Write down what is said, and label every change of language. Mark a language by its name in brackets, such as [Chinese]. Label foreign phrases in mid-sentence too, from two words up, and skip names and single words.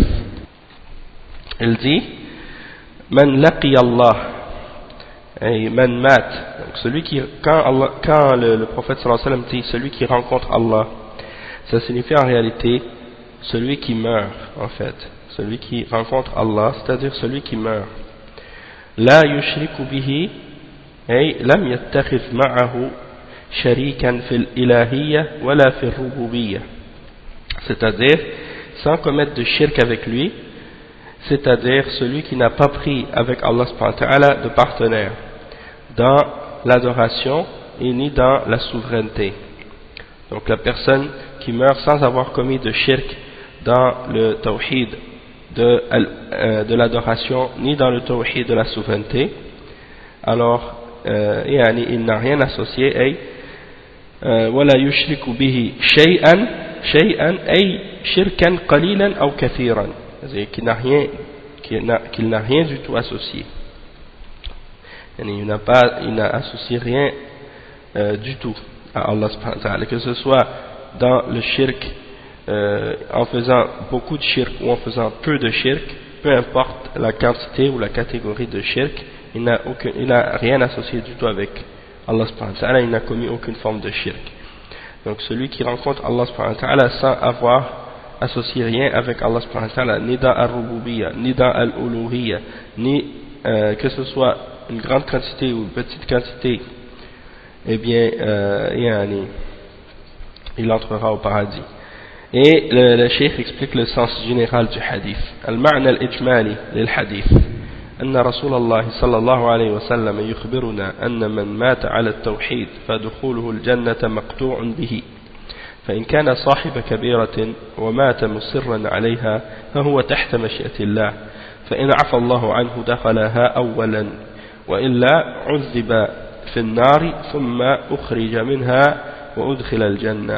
[French] Il dit [Arabic] من لقي الله [French] et [Arabic] من مات, [French] donc celui qui quand le prophète [Arabic] صلى الله عليه وسلم [French] dit celui qui rencontre Allah, ça signifie en réalité celui qui meurt, en fait celui qui rencontre Allah, c'est-à-dire celui qui meurt. [Arabic] لا يشرك به أي لم يتخذ معه شريكا في الإلهية ولا في الربوبية, [French] c'est-à-dire sans commettre de shirk avec lui, c'est-à-dire celui qui n'a pas pris avec [Arabic] الله سبحانه وتعالى [French] de partenaire dans l'adoration et ni dans la souveraineté. Donc la personne qui meurt sans avoir commis de shirk dans le tawhid de l'adoration ni dans le tawhid de la souveraineté, alors il n'a rien associé, [Arabic] ولا يشرك به شيئا أي شركا قليلا أو كثيرا, [French] c'est-à-dire qu'il n'a rien du tout associé. Il n'a associé rien du tout à [Arabic] الله سبحانه وتعالى, [French] que ce soit dans le shirk en faisant beaucoup de shirk ou en faisant peu de shirk, peu importe la quantité ou la catégorie de shirk, il n'a rien associé du tout avec [Arabic] الله سبحانه وتعالى, [French] il n'a commis aucune forme de shirk. Donc celui qui rencontre [Arabic] الله سبحانه وتعالى [French] sans avoir associé rien avec [Arabic] الله سبحانه وتعالى, [French] ni dans al-rububiyya, ni dans al-uluhiyya, ni que ce soit une grande quantité ou une petite quantité, eh bien il entrera au paradis. Et le cheikh explique le sens général du hadith. [Arabic] المعنى الإجمالي للحديث. أن رسول الله صلى الله عليه وسلم يخبرنا أن من مات على التوحيد فدخوله الجنة مقطوع به، فإن كان صاحب كبيرة ومات مصرا عليها فهو تحت مشيئة الله، فإن عفى الله عنه دخلها أولا، وإلا عذب في النار ثم أخرج منها وأدخل الجنة.